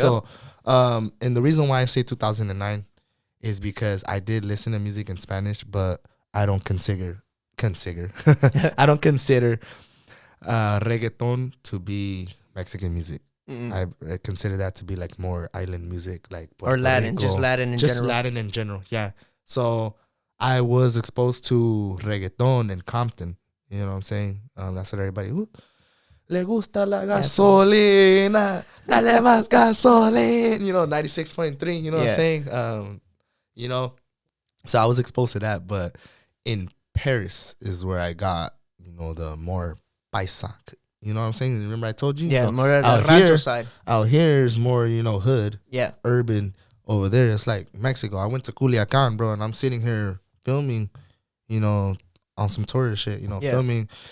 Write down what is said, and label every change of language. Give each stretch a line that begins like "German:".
English: So, and the reason why I say 2009 is because I did listen to music in Spanish, but I don't consider I don't consider reggaeton to be Mexican music. I consider that to be like more island music, like or Latin, Rico, just Latin in general. Latin in general, yeah. So I was exposed to reggaeton in Compton. You know what I'm saying? That's what everybody.
Spanish: Le gusta la gasolina, dale más gasolina.
English: You know, 96.3. You know what I'm saying? You know, so I was exposed to that, but in Paris is where I got, you know, the more paisa. You know what I'm saying? Remember I told you? Yeah, so more the rancho side. Out here is more, you know, hood. Yeah. Urban. Over there, it's like Mexico. I went to Culiacan, bro, and I'm sitting here filming, you know, on some tourist shit, you know, filming.